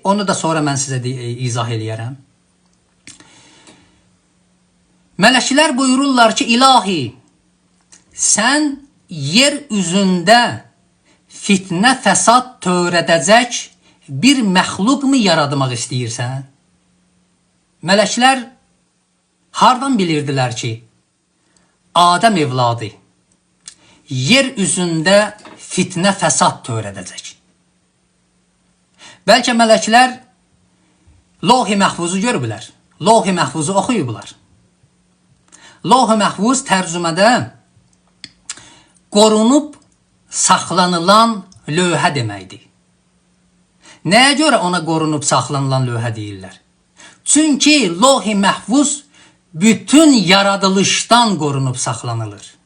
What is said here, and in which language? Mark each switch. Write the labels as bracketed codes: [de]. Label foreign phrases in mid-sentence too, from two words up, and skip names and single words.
[az] Onu da sonra mən sizə izah eləyərəm. Mələklər buyururlar ki, ilahi, sən yer üzündə fitnə fəsad törədəcək bir məxluqmu yaratmaq istəyirsən? Mələklər hardan bilirdilər ki, Adəm evladı yer üzündə fitnə fəsad törədəcək? Bəlkə mələklər Loh-i Məhfuzu görüblər, Loh-i Məhfuzu oxuyublar. Loh-i Məhfuz tərcümədə qorunub saxlanılan lövhə deməkdir. Nəyə görə ona qorunub saxlanılan lövhə deyirlər? Çünki Loh-i Məhfuz bütün yaradılışdan qorunub saxlanılır.